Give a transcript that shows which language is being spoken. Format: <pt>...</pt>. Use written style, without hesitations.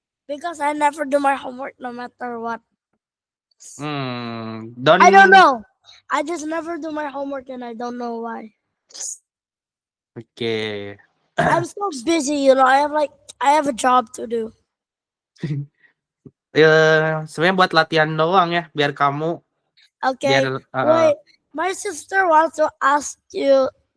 <en>Because I never do my homework no matter what. Don't. I don't know. I just never do my homework and I don't know why.</en> <id>Oke.</id> <en>I'm so busy, I have a job to do.</en> <id>Sebenarnya buat latihan doang ya, biar kamu</id> <en>Okay.</en> <id>biar</id> <en>Wait, my sister wants to ask you.</en>